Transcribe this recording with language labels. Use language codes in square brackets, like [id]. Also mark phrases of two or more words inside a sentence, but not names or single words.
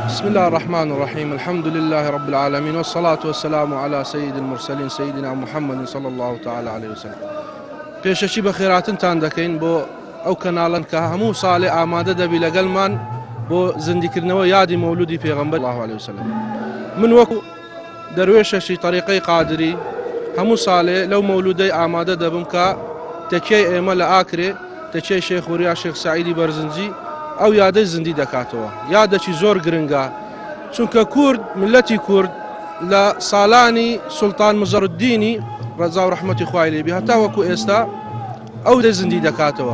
[ar] الله الرحمن الرحيم الحمد لله رب العالمين والصلاة والسلام على سيد المرسلين سيدنا محمد صلى الله تعالى عليه وسلم. [ckb] پێشەکی بە خێراتنتان دەکەین بۆ ئەو کەناڵن کە هەموو ساڵێ ئامادە دەبی لەگەڵمان بۆ زیندیکردنەوە یادی مەولودی پێغەمبەر [ar] الله عليه وسلم. [ckb] من وەکو دەروێشەشی طریقەی قادری هەموو ساڵێ لەو مەولودەی ئامادە دەبم کە تەکیەی ئێمە لە ئاکرێ تەکیەی شێخ وریا شێخ سعیدی بەرزنجی ئەو یادەی زیندی دەکاتەوە. یادێکی زۆر گرنگە چونکە کورد ملەتی کورد لە ساڵانی سوڵتان مزەڕوددینی ڕەزا و ڕەحمەتی خوای لێبی هەتا وەکو ئێستا ئەو دەی زیندی دەکاتەوە.